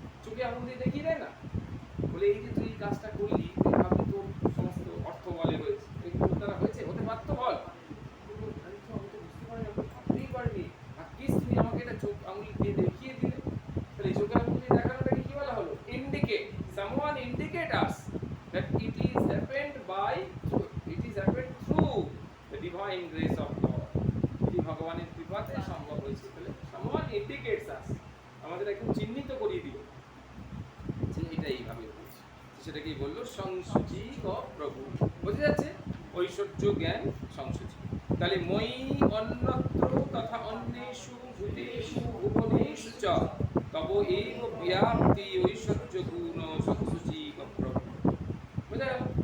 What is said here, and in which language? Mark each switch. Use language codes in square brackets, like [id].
[bn] চোখে আঙুল দিয়ে দেখিয়ে দেয় না, বলে এই যে তুই এই কাজটা করলি, ভাবি তোর সমস্ত অর্থ বলে হয়েছে, এগুলো তারা হয়েছে, হতে পারতো বল? আমি তো বুঝতে পারি না, ভাবতেই পারিনি, ভাগ্যিস তুমি আমাকে এটা চোখ আঙুল দিয়ে দেখিয়ে দিলে। তাহলে এই চোখে আঙুল দিয়ে দেখানোটাকে কি বলা হলো? [en] Indicate. Someone indicate us that it is happened by, it is happened through the divine grace of God. [bn] এটি ভগবানের কৃপাতে সম্ভব হয়েছে। তাহলে [en] someone indicates us, [bn] আমাদের একদম চিহ্নিত করিয়ে দিল যে এটা এইভাবে হয়েছে। সেটাকেই বললো সংসূচিক প্রভু। বোঝা যাচ্ছে? [sa] ঐশ্বর্য জ্ঞান সংসূচিক। তাহলে মই অন্যত্র তথা অন্যেষু ভূতেষু ভুবনেষু চ তব এব ব্যাপ্তি ঐশ্বর্য গুণ সংসূচিক প্রভু। [bn] বোঝা গেল?